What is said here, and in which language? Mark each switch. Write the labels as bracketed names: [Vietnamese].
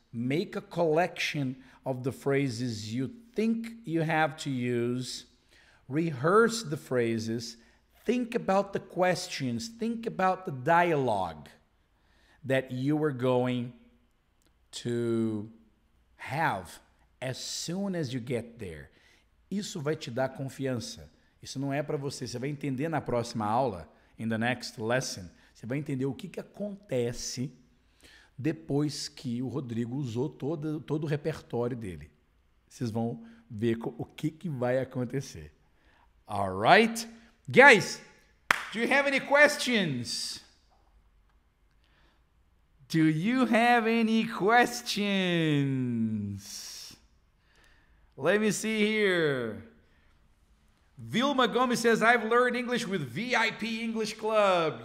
[English] Make a collection of the phrases you think you have to use. Rehearse the phrases. Think about the questions. Think about the dialogue that you are going to have as soon as you get there. [Portuguese] Isso vai te dar confiança. Isso não é para você. Você vai entender na próxima aula, [English] in the next lesson, [Portuguese] você vai entender o que acontece depois que o Rodrigo usou todo o repertório dele. Vocês vão ver o que vai acontecer. [English] All right? Guys, do you have any questions? Do you have any questions? Let me see here. Vilma Gomes says, I've learned English with VIP English Club.